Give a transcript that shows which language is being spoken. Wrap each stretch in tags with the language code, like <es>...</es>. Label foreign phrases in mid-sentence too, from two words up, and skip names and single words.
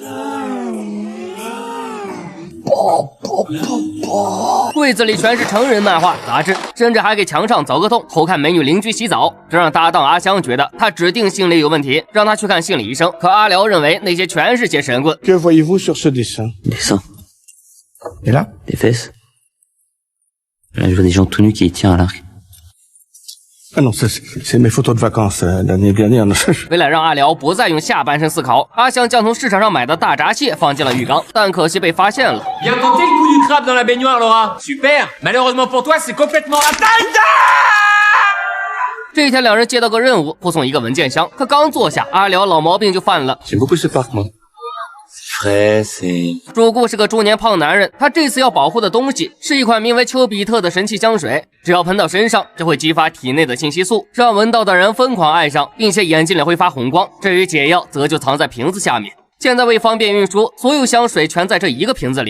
<zh>柜子里全是成人漫画杂志，甚至还给墙上凿个洞，偷看美女邻居洗澡。这让搭档阿香觉得他指定心理有问题，让他去看心理医生。可阿辽认为那些全是些神棍。</zh> <fr>Que voyez-vous sur ce dessin? Des seins. Et là? Des fesses. Là, je vois des gens tout nus qui tirent à l'arc. Ah non, c'est mes photos de vacances l'année dernière.</fr> <zh>为了让阿辽不再用下半身思考，阿香将从市场上买的大闸蟹放进了浴缸，但可惜被发现了。</zh> <fr>Bien tenté le coup du crabe dans la baignoire, Laura. Super. Malheureusement pour toi, c'est complètement atteint.</fr> <zh>这一天，两人接到个任务，护送一个文件箱。可刚坐下，阿辽老毛病就犯了。</zh> <fr>J'aime beaucoup ce parc, moi. Frais, c'est...</fr> <zh>主顾是个中年胖男人，他这次要保护的东西是一款名为丘比特的神奇香水，只要喷到身上，就会激发体内的信息素，让闻到的人疯狂爱上，并且眼睛里会发红光。至于解药，则就藏在瓶子下面。现在为方便运输，所有香水全在这一个瓶子里。</zh>